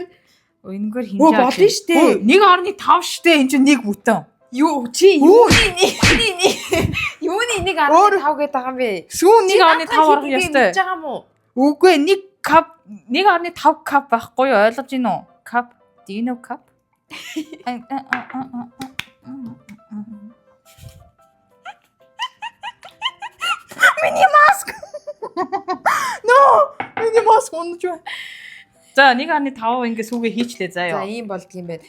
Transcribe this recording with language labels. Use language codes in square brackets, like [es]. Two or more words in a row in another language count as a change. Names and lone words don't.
[mn] Энэгээр хинжээ. Оо болно штэ. 1.5 штэ энэ чинь нэг бүтэн. Юу чи юуны нэг 15 гээд байгаа юм бэ? Сүүн 1.5 орох ёстой. Хийж байгаа юм уу? Үгүй 1.5 кап байхгүй юу? Ойлгож байна уу? Кап. [en] Do you know cup? [mn] Миний маск. No, миний маск унаж байна. За 1.5 ингэ сүүгээ хийчлээ заа За ёо. ийм болдго юм байна.